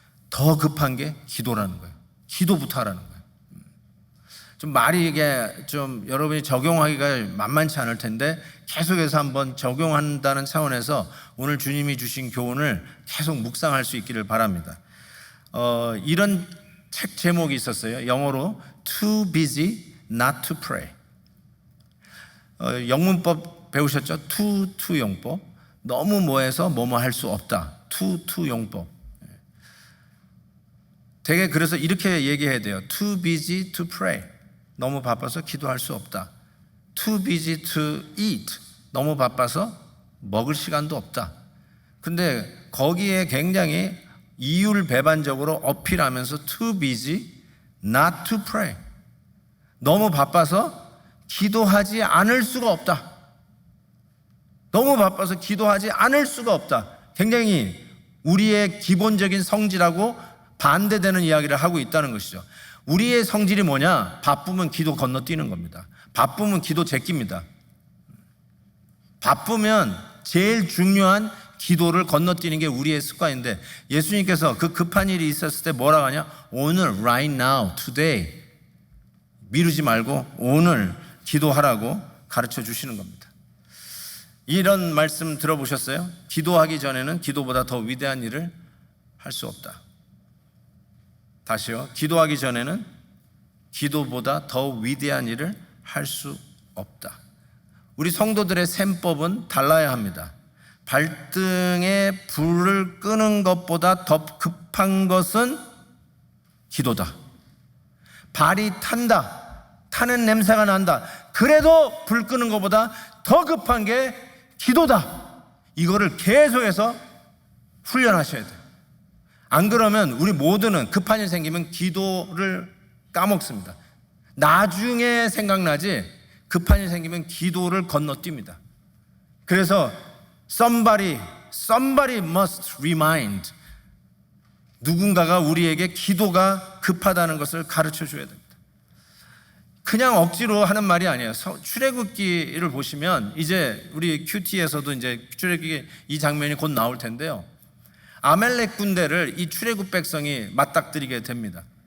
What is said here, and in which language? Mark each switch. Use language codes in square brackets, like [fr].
[ko] 더 급한 게 기도라는 거예요. 기도부터 하라는 거예요. 좀 말이 이게 좀 여러분이 적용하기가 만만치 않을 텐데 계속해서 한번 적용한다는 차원에서 오늘 주님이 주신 교훈을 계속 묵상할 수 있기를 바랍니다. 이런 책 제목이 있었어요. 영어로 [en] Too busy not to pray. [ko] 영문법 배우셨죠? to 용법. 너무 뭐해서 뭐뭐 할 수 없다. to 용법. 되게 그래서 이렇게 얘기해야 돼요. [en] Too busy to pray. [ko] 너무 바빠서 기도할 수 없다. [en] Too busy to eat. [ko] 너무 바빠서 먹을 시간도 없다. 근데 거기에 굉장히 이율배반적으로 어필하면서 [en] too busy not to pray. [ko] 너무 바빠서 기도하지 않을 수가 없다. 너무 바빠서 기도하지 않을 수가 없다. 굉장히 우리의 기본적인 성질하고 반대되는 이야기를 하고 있다는 것이죠. 우리의 성질이 뭐냐? 바쁘면 기도 건너뛰는 겁니다. 바쁘면 기도 제낍니다. 바쁘면 제일 중요한 기도를 건너뛰는 게 우리의 습관인데 예수님께서 그 급한 일이 있었을 때 뭐라고 하냐? 오늘, [en] right now, today. [ko] 미루지 말고 오늘 기도하라고 가르쳐 주시는 겁니다. 이런 말씀 들어보셨어요? 기도하기 전에는 기도보다 더 위대한 일을 할 수 없다. 다시요. 기도하기 전에는 기도보다 더 위대한 일을 할 수 없다. 우리 성도들의 셈법은 달라야 합니다. 발등에 불을 끄는 것보다 더 급한 것은 기도다. 발이 타는 냄새가 난다. 그래도 불 끄는 것보다 더 급한 게 기도다. 이거를 계속해서 훈련하셔야 돼요. 안 그러면 우리 모두는 급한 일 생기면 기도를 까먹습니다. 나중에 생각나지 급한 일 생기면 기도를 건너뜁니다. 그래서 [en] somebody must remind. [ko] 누군가가 우리에게 기도가 급하다는 것을 가르쳐 줘야 됩니다. 그냥 억지로 하는 말이 아니에요. 출애굽기를 보시면 이제 우리 큐티에서도 이제 출애굽기 이 장면이 곧 나올 텐데요. 아멜렉 군대를 이 출애굽 백성이 맞닥뜨리게 됩니다.